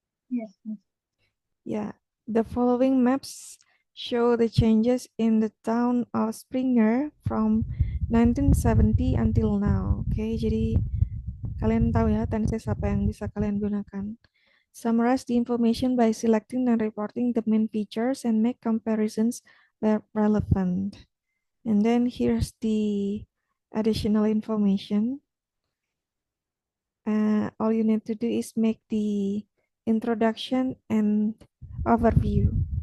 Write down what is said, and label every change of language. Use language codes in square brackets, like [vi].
[en] Yes, Miss. Yeah, the following maps show the changes in the town of Springer from 1970 until now. [id] Oke, jadi kalian tahu ya tenses apa yang bisa kalian gunakan. [en] Summarize the information by selecting and reporting the main features and make comparisons where relevant. And then here's the additional information. All you need to do is make the introduction and overview.